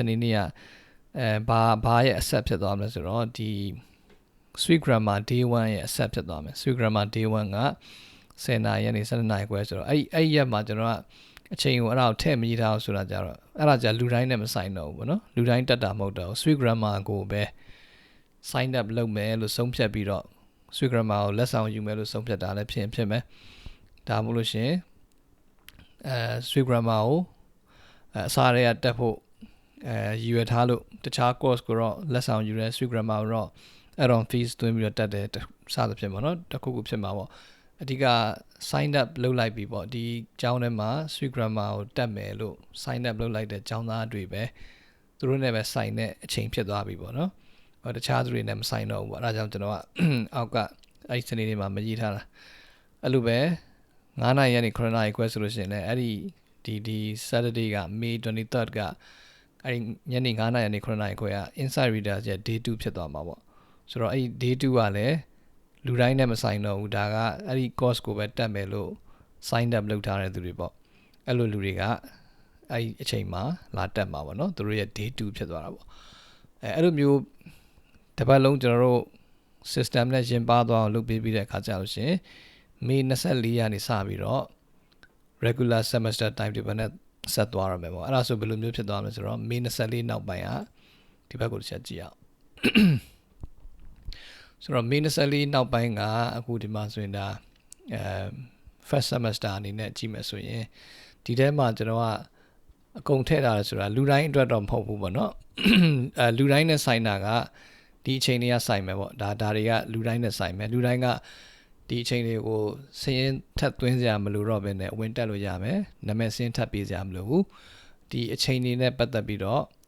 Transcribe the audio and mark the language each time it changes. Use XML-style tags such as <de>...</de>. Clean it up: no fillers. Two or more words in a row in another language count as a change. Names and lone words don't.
<my>နေနေ့ကဘာရဲ့အဆက်ဖြစ်သွားမလဲဆိုတော့ဒီ Sweet Grammar Day 1 ရဲ့အဆက်ဖြစ်သွားမယ် Sweet Grammar Day 1 က10နာရီကနေ12နာရီခွဲဆိုတော့အဲ့ရက်မှာကျွန်တော်ကအချိန်ကိုအဲ့ဒါကိုထည့်မရေးထားအောင်ဆိုတာကြတော့အဲ့ဒါကြလူတိုင်းနဲ့မဆိုင်တော့ဘူးပေါ့နော်လူတိုင်းတက်တာမဟုတ်တော့ Sweet Grammar ကိုပဲ</my> <en>sign up</en> <my>လုပ်မယ်လို့ဆုံးဖြတ်ပြီးတော့ Sweet Grammar ကိုလက်ဆောင်ယူမယ်လို့ဆုံးဖြတ်တာလည်းဖြစ်မယ်ဒါမှမဟုတ်လို့ရှင် Sweet Grammar ကိုအစားရတက်ဖို့ရည်ရွယ်ထားလို့တခြား course ကိုတော့လက်ဆောင်ယူရဲ Sweet Grammar ကိုတော့</my> <en>add-on fees</en> <my>သွင်းပြီးတော့တက်တယ်စသဖြင့်ပေါ့နော်တခုခုဖြစ်မှာပေါ့အဓိက</my> <en>sign up</en> <my>လုပ်လိုက်ပြီပေါ့ဒီကျောင်းထဲမှာ Sweet Grammar ကိုတက်မယ် လို့</my> <en>sign up</en> <my>လုပ်လိုက်တဲ့ကျောင်းသားတွေပဲသူတို့နဲ့ပဲဆိုင်တဲ့အချိန်ဖြစ်သွားပြီပေါ့နော်တခြားသူတွေနဲ့မဆိုင်တော့ဘူးပေါ့အဲဒါကြောင့်ကျွန်တော်ကအောက်ကအဲ့ဒီစနေနေ့မှာမရေးထားတာအဲ့လိုပဲ9နာ ရီကနေ9နာရီခွဲဆိုလို့ရှိရင်လည်းအဲ့ဒီ Saturday က May 23rd ကအဲ့ဒီညနေ9နာရီကနေ9နာရီခွဲက Inside Readers ရဲ့ Day 2ဖြစ်သွားမှာ ပေါ့ဆိုတော့အဲ့ဒီ Day 2ကလည်းလူတိုင်းနဲ့မဆိုင်တော့ဘူးဒါကအဲ့ဒီ course ကိုပဲတက်မယ်လို့</my> <en>sign up</en> <my>လုပ်ထားတဲ့သူတွေပေါ့အဲ့လိုလူတွေကအဲ့ဒီအချိန်မှာလာတက်မှာပေါ့နော်သူတို့ရဲ့ Day 2ဖြစ်သွားတာပေါ့အဲ့လိုမျိုးတစ်ပတ်လုံးကျွန်တော်တို့ system နဲ့ရင်ပါသွားအောင်လုပ်ပေးပြီးတဲ့အခါကျလို့ရှင်မေ24ရက်နေစပြီးတော့</my> <en>regular semester timetable</en> <my>နဲ့ဆက်သွားရမယ်ပေါ့အဲ့ဒါဆိုဘယ်လိုမျိုးဖြစ်သွားမလဲဆိုတော့မေ24နောက်ပိုင်းကဒီဘက်ကိုတစ်ချက်ကြည့်အောင် ဆိုတော့မေ24နောက်ပိုင်းကအခုဒီမှာဆိုရင်ဒါ</my> <en>first semester</en> <my>အနေနဲ့ကြည့်မယ်ဆိုရင်ဒီထဲမှာကျွန်တော်ကအကုန်ထည့်ထားတယ်ဆိုတာလူတိုင်းအတွက်တော့မဟုတ်ဘူးပေါ့နော်လူတိုင်းနဲ့ဆိုင်တာကဒီအချိန်တွေကဆိုင်မယ်ပေါ့ဒါတွေကလူတိုင်းနဲ့ဆိုင်မယ်လူတိုင်းကဒီအချိန်တွေကိုစည်ရင်ထပ်သွင်းစရာမလိုတော့ဘဲနဲ့ဝင်တက်လို့ရမယ်နာမည်စင်းထပ်ပေးစရာမလိုဘူးဒီအချိန်တွေနဲ့ပတ်သက်ပြီးတော့</my>